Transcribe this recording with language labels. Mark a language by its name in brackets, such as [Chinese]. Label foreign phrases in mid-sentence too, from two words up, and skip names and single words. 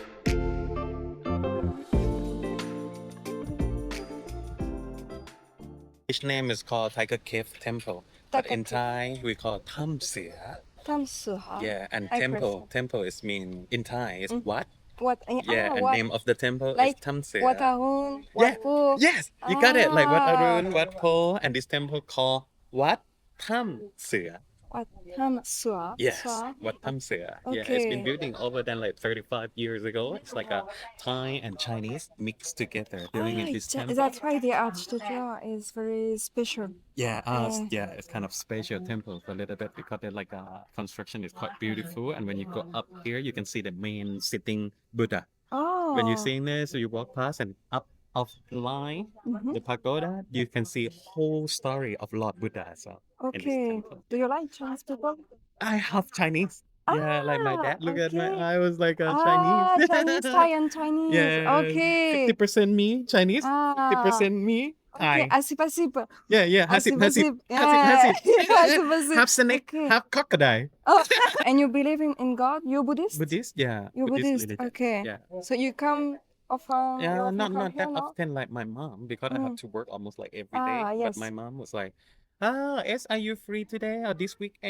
[English] Each name is called Tiger Cave Temple. But in Thai, we call Tham Sia. Yeah, and I temple. Temple is mean in Thai is what? What? Yeah, and what? name of the temple Like is Tham Sia. Wat Arun, Yeah. Wat Po. Yes, you got it. Like Wat Ah. Arun, Wat Po, and this temple called Wat Tham Sia. Wat Tham Sua. Yes, Sua. Wat Tham Sia. Yeah, it's been Okay. building over than like 35 years ago. It's like a Thai and Chinese mixed together building in this temple. That's why the architecture is very special. Yeah, it's kind of spatial temple a little bit because they're like construction is quite beautiful, and when you go up here, you can see the main sitting Buddha. Oh. When you're seeing this, so you walk past and up of the line, Mhm. the pagoda, you can see whole story of Lord Buddha as well. in this Okay. temple. Do you like Chinese people? I have Chinese. Yeah, like my dad. Look at my okay. I was like a Ah, Chinese. Chinese, Thai, and Chinese. Yeah. Okay. 50% me Chinese, Ah. 50% me Okay. Thai. Asip, asip. Yeah. Hasip, Asip, hasip, asip. hasip, Yeah. hasip. Asip, asip. Half snake, Okay. half crocodile. Oh, and you believe in God? You're Buddhist? Buddhist, yeah. You're Buddhist. religion. Okay. Yeah. So you come often? you Yeah, often not come that here, no? often like my mom because I have to work almost like every day. Ah, yes. But my mom was like, S, are you free today or this weekend?